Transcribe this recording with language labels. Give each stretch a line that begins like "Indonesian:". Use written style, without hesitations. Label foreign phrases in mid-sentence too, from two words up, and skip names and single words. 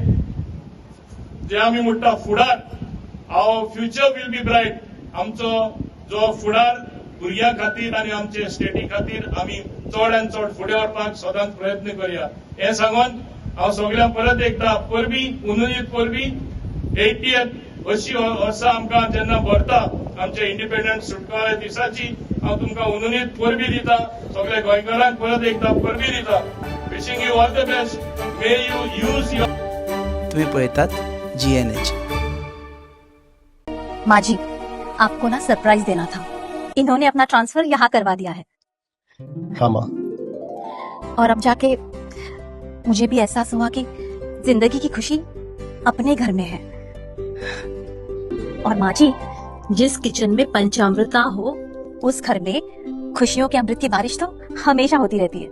Konkani: जे आमी म्हणटा फुडार
English: our future will be bright
Konkani: आमचो जो फुडार भुरग्यां खातीर आनी आमचे स्टेटी खातीर आमी चड आनी चड फुडें व्हरपाक सदांच प्रयत्न करया हें सांगून हांव सगळ्यांक परत एकदां परबी उनुनीत परबी 80th अशी वर्सां आमकां जेन्ना भरता आमच्या इंडिपेंडंट सुटका दिसाची हांव तुमकां उनुनीत परबी दिता सगळ्या गोंयकारांक परत एकदां परबी दिता
English: wishing you all the best may you use your
Konkani: तुम्ही पळतात GNH।
Hindi: माजी आपको ना सरप्राइज देना था इन्होंने अपना ट्रांसफर यहाँ करवा दिया है हाँ माँ और अब जाके मुझे भी एहसास हुआ कि जिंदगी की खुशी अपने घर में है और माँ जी जिस किचन में पंचामृता हो उस घर में खुशियों के अमृत की बारिश तो हमेशा होती रहती है।